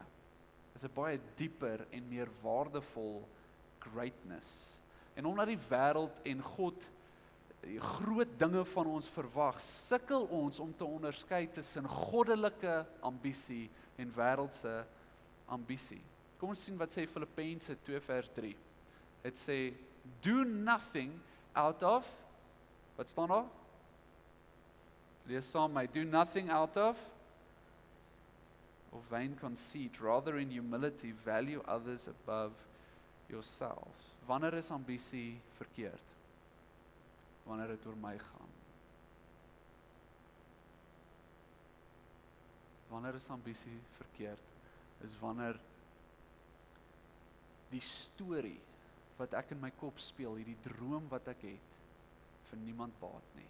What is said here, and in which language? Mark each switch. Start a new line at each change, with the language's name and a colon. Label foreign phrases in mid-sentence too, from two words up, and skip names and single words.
Afrikaans: Is 'n baie dieper en meer waardevol greatness. En omdat die wêreld en God groot dinge van ons verwag, sukkel ons om te onderskei tussen goddelike ambisie en wêreldse ambisie. Kom ons sien wat sê Filippense 2 vers 3. Dit sê,
English: do nothing out of,
Afrikaans: wat staan daar? Lees saam my,
English: do nothing out of vain conceit, rather in humility value others above yourself.
Afrikaans: Wanneer is ambisie verkeerd? Wanneer dit oor my gaan. Wanneer is ambisie verkeerd? Is wanneer die storie wat ek in my kop speel, hierdie droom wat ek het, vir niemand baat nie.